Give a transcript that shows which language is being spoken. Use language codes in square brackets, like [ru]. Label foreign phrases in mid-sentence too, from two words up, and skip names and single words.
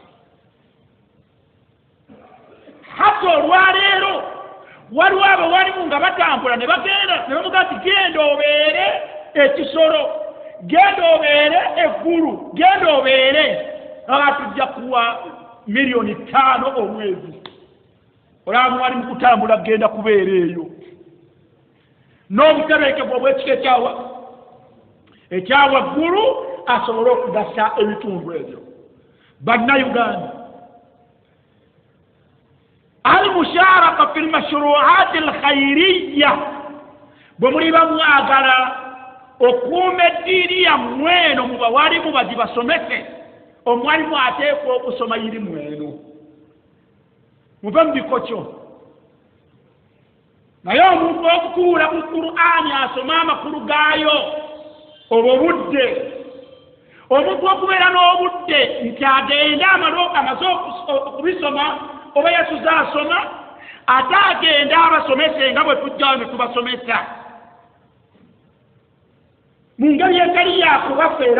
[lg] Hata olwaleero waliwo abawalimu nga batambula ne bagenda ne bamuga nti genda obeere ekisolo, genda obeere eggulu, genda obeere nga tujja kuwa $5,000,000 omwezi. Olaba muwalimu kutambula genda kubeera eyo n'obutebenkevu obw'ekika ekyawaggulu asobole okugasa ebitundu ebyo. Bannayuganda, [ar] المشاركة في المشروعات الخيرية [lg] bwe muli bamwagala okuuma eddiini yammwe eno mu bawalimu bagibasomese, omwalimu ateekwa okusoma irimu eno muve mu bikokyo. Naye omuntu okutuula mu Qur'ani asoma amakulu gaayo obwo budde, omuntu okubeera n'obudde nti agenda amaze okubisoma oba yasuze asoma ate agenda abasomese nga bwe tujjawo ne tubasomesa mu ngeri etali yakubafera.